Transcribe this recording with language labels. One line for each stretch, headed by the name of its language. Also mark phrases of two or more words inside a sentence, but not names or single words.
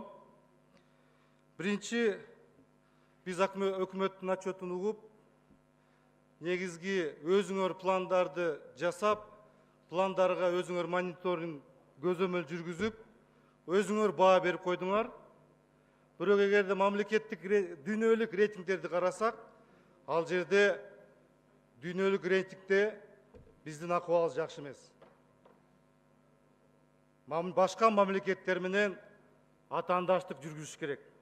Kyrgyz: Бірінші, біз өкіметтің отчетін ұғып, негізгі өзіңөр пландарды жасап, пландарға өзіңөр мониторинг көзөмөл жүргізіп, өзіңөр баға беріп қойдыңар. Бирок эгерде мамлекеттик дүйнөлүк рейтингтерди карасак, ал жерде дүйнөлүк рейтингде биздин акыбалыбыз жакшы эмес. Башка мамлекеттер менен атаандаштык жүргүзүш керек.